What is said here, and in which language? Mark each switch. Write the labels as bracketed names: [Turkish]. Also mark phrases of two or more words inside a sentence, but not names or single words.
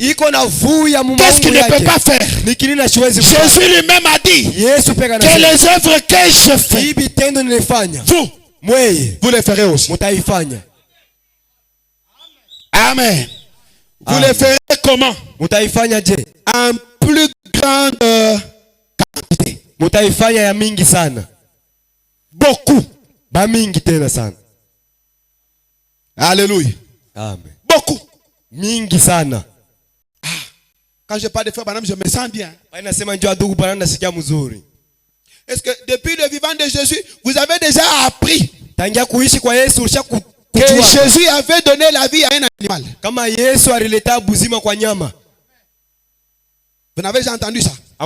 [French] Qu'est-ce qu'il ne peut pas faire? Jésus lui-même a dit que les œuvres que je fais, vous les ferez aussi. Amen. Vous les ferez comment? En plus grande quantité. [Swahili] Mutaifanya ya mingi sana. [French] Beaucoup. [Swahili] Ba mingi tena sana. [French] Alléluia. Amen. Beaucoup. [Swahili] Mingi sana. [French] Quand je parle de frère Branham, je me sens bien. Est-ce que depuis le vivant de Jésus, vous avez déjà appris que Jésus avait donné la vie à un animal? Vous n'avez jamais entendu ça?